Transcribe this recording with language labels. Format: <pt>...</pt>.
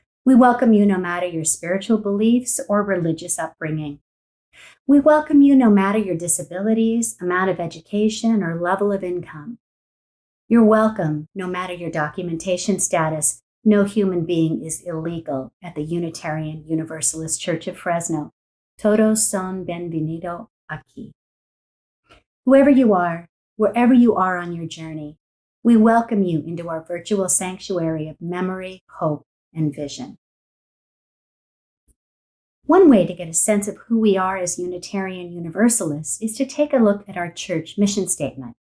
<en>We welcome you no matter your spiritual beliefs or religious upbringing. We welcome you no matter your disabilities, amount of education, or level of income. You're welcome no matter your documentation status. No human being is illegal at the Unitarian Universalist Church of Fresno.</en> <es>Todos son bienvenidos aquí.</es> <en>Whoever you are, wherever you are on your journey, we welcome you into our virtual sanctuary of memory, hope, and vision. One way to get a sense of who we are as Unitarian Universalists is to take a look at our church mission statement.</en>